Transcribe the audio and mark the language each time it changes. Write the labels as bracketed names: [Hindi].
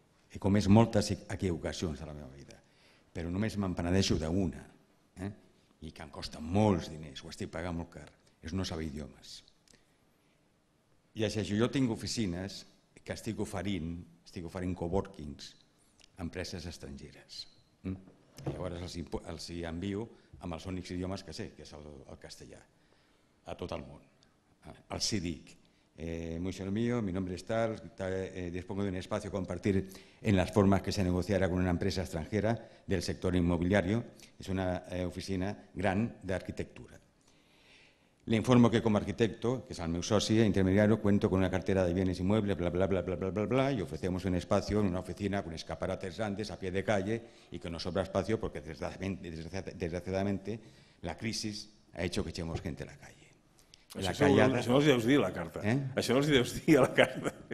[Catalan] He comès moltes equivocacions a la meva vida, però només me'n penedeixo d'una, i que em costa molts diners, ho estic pagant molt car, és no saber idiomes. I això, jo tinc oficines que estic oferint coworkings a empreses estrangeres. Llavors els hi envio amb els únics idiomes que sé, que és el castellà, a tot el món. Els hi dic, [Spanish] muy señor mío, mi nombre es tal, dispongo de un espacio a compartir en las formas que se negociara con una empresa extranjera del sector inmobiliario. Es una oficina gran de arquitectura. Le informo que como arquitecto, que es [Catalan] el meu soci [Spanish] intermediario, cuento con una cartera de bienes inmuebles, bla, bla, bla, bla, bla, bla, bla, y ofrecemos un espacio en una oficina con escaparates grandes a pie de calle y que nos sobra espacio porque desgraciadamente la crisis ha hecho que echemos gente a la calle. [Catalan] Això no els hi deus dir a la carta. Això no els hi deus dir a la carta.